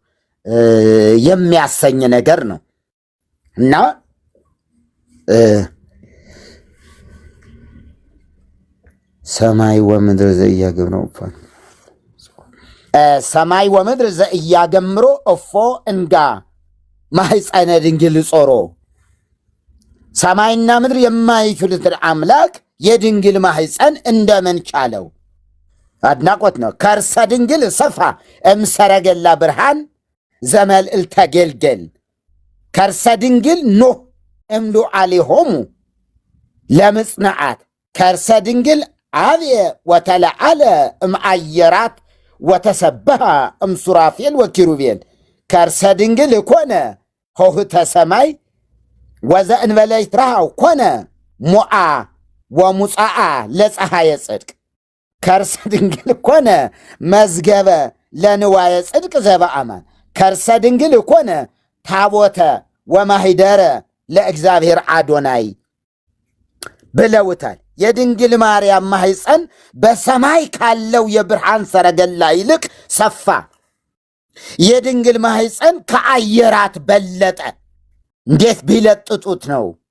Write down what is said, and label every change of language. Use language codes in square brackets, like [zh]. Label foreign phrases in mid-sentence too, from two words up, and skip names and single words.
[am] የሚያሰኝ ነገር ነው። እና [gez] ሰማይ ወምድር ዘእያገብሮ ሰማይ ወምድር ዘእያገምሮ እፎ እንጋ ማህፀነ ድንግል ጾሮ [am] ሰማይና ምድር የማይችሉትን አምላክ የድንግል ማህፀን እንደምን ቻለው? አድናቆት ነው። [gez] ከርሰ ድንግል ሰፋ እምሰረገላ ብርሃን ዘመልዕልተ ገልገል ከርሰ ድንግል ኖህ እምሉ አሊሆሙ ለምጽንዓት ከርሰ ድንግል አብየ ወተለዓለ እምአየራት ወተሰበሃ እምሱራፌል ወኪሩቤል ከርሰ ድንግል ኮነ ሆህተ ሰማይ ወዘእንበለ ይትረሃው ኮነ ሞዓ ወሙፃአ ለፀሐየ ጽድቅ ከርሰ ድንግል ኮነ መዝገበ ለንዋየ ጽድቅ ዘበአማን ከርሰ ድንግል ኮነ ታቦተ ወማሂደረ ለእግዚአብሔር አዶናይ [am] ብለውታል። የድንግል ማርያም ማህፀን በሰማይ ካለው የብርሃን ሰረገላ ይልቅ ሰፋ። የድንግል ማህፀን ከአየራት በለጠ። እንዴት ቢለጥጡት ነው?